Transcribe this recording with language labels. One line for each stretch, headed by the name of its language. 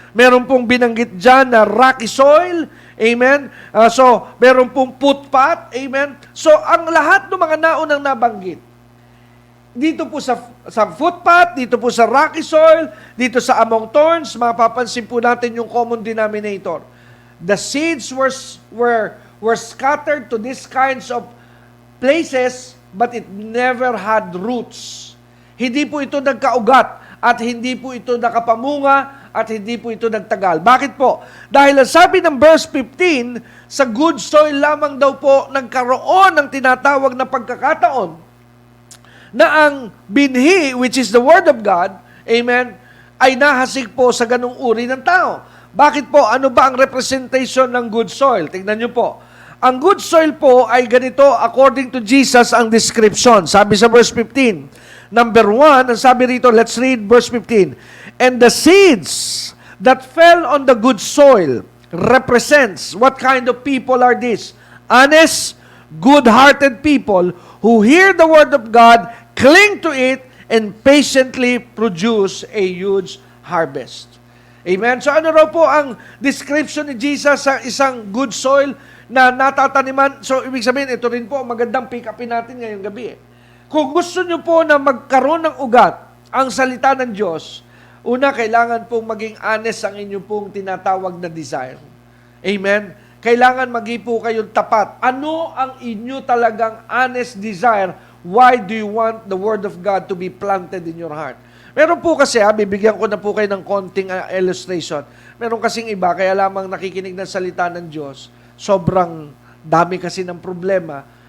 Filipino: Meron pong binanggit dyan na rocky soil. Amen? So, meron pong footpath. Amen? So, ang lahat ng mga naunang nabanggit, dito po sa footpath, dito po sa rocky soil, dito sa among thorns, mapapansin po natin yung common denominator.
English: The seeds were scattered to these kinds of places, but it never had roots.
Filipino: Hindi po ito nagkaugat, at hindi po ito nakapamunga, at hindi po ito nagtagal. Bakit po? Dahil ang sabi ng verse 15, sa good soil lamang daw po nagkaroon ng tinatawag na pagkakataon na ang binhi,
English: which is the Word of God,
Filipino: amen, ay nahasik po sa ganung uri ng tao. Bakit po? Ano ba ang representation ng good soil? Tingnan nyo po. Ang good soil po ay ganito, according to Jesus, ang description. Sabi sa verse 15, number 1, ang sabi rito,
English: let's read verse 15. And the seeds that fell on the good soil represents, what kind of people are these? Honest, good-hearted people who hear the Word of God, cling to it, and patiently produce a huge harvest. Amen?
Filipino: So ano raw po ang description ni Jesus sa isang good soil na natataniman? So ibig sabihin, ito rin po, magandang pick-upin natin ngayong gabi. Kung gusto nyo po na magkaroon ng ugat ang salita ng Diyos, una, kailangan pong maging honest ang inyong pong tinatawag na desire. Amen? Kailangan maging po kayong tapat. Ano ang inyo talagang honest desire?
English: Why do you want the Word of God to be planted in your heart?
Filipino: Meron po kasi, bibigyan ko na po kayo ng konting illustration. Meron kasing iba, kaya lamang nakikinig ng salita ng Diyos, sobrang dami kasi ng problema.